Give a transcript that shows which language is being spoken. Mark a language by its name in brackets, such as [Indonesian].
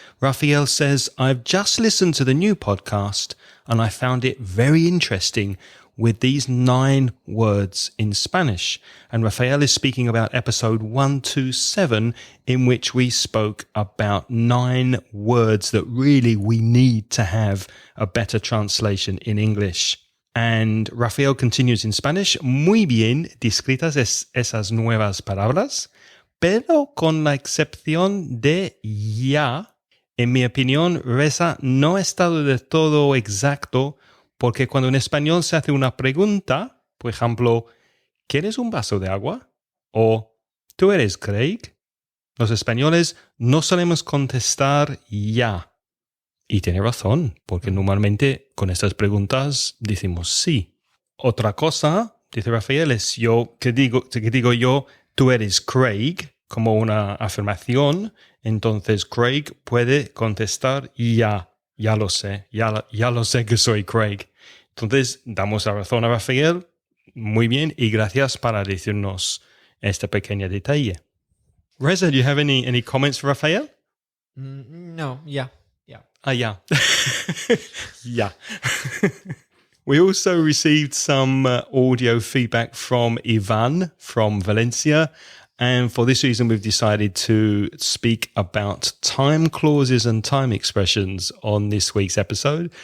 [English] Rafael says, I've just listened to the new podcast, and I found it very interesting with these 9 words in Spanish. And Rafael is speaking about episode 127, in which we spoke about 9 words that really we need to have a better translation in English. And Rafael continues in Spanish. [Spanish] Muy bien descritas esas nuevas palabras, pero con la excepción de ya, en mi opinión, Reza no ha estado de todo exacto. Porque cuando en español se hace una pregunta, por ejemplo, ¿quieres un vaso de agua? O ¿tú eres Craig? Los españoles no solemos contestar ya. Y tiene razón, porque normalmente con estas preguntas decimos sí. Otra cosa, dice Rafael, es que digo yo, tú eres Craig, como una afirmación. Entonces Craig puede contestar ya. Ya lo sé que soy Craig. Entonces, damos la razón a Rafael. Muy bien, y gracias para decirnos este pequeño detalle. [English] Reza, do you have any comments for Rafael? No, yeah. Yeah. Yeah. We also received some audio feedback from Ivan from Valencia. And for this reason, we've decided to speak about time clauses and time expressions on this week's episode.